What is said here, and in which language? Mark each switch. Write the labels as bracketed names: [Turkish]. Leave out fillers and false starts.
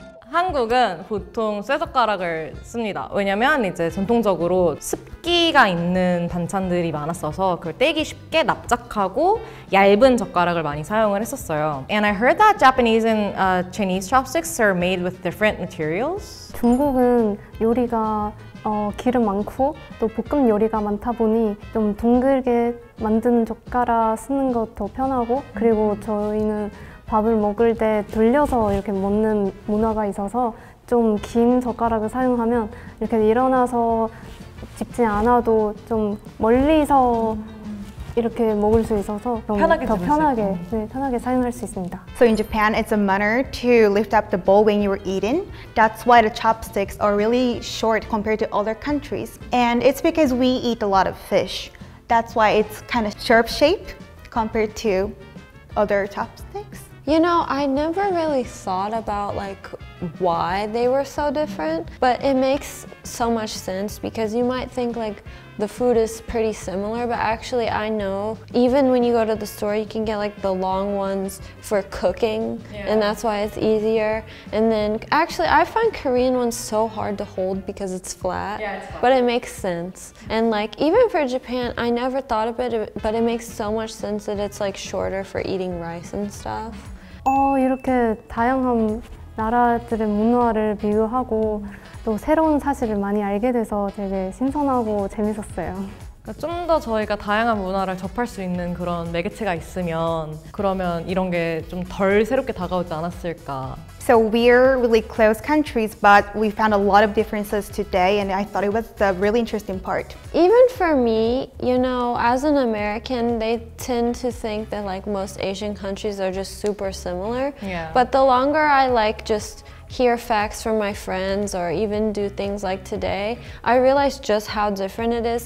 [Korean] 한국은 보통 쇠젓가락을 씁니다. 왜냐면 이제 전통적으로 습기가 있는 반찬들이 많았어서 그걸 떼기 쉽게 납작하고 얇은 젓가락을 많이 사용을 했었어요. [English] And I heard that Japanese and Chinese chopsticks are made with different materials. [Korean] 중국은 요리가 기름 많고 또 볶음 요리가 많다 보니 좀 둥글게 만든 젓가락 쓰는 것 더 편하고, 그리고 저희는 밥을 먹을 때 돌려서 이렇게 먹는 문화가 있어서 좀 긴 젓가락을 사용하면 이렇게 일어나서 집지 않아도 좀 멀리서 이렇게 먹을 수 있어서 더 편하게 사용할 수 있습니다. [English] So in Japan, it's a manner to lift up the bowl when you were eating. That's why the chopsticks are really short compared to other countries. And it's because we eat a lot of fish. That's why it's kind of sharp shape compared to other chopsticks. You know, I never really thought about like why they were so different, but it makes so much sense because you might think like the food is pretty similar, but actually I know even when you go to the store you can get like the long ones for cooking, and that's why it's easier. And then actually I find Korean ones so hard to hold because it's flat, but it makes sense. And like even for Japan, I never thought of it, but it makes so much sense that it's like shorter for eating rice and stuff. [Korean] 이렇게 다양한 나라들의 문화를 비교하고 또 새로운 사실을 많이 알게 돼서 되게 신선하고 재밌었어요. 좀 더 저희가 다양한 문화를 접할 수 있는 그런 매개체가 있으면 그러면 이런 게 좀 덜 새롭게 다가오지 않았을까. [English] So we're really close countries, but we found a lot of differences today, and I thought it was the really interesting part. Even for me, you know, as an American, they tend to think that like most Asian countries are just super similar. Yeah. But the longer I like just hear facts from my friends or even do things like today, I realize just how different it is.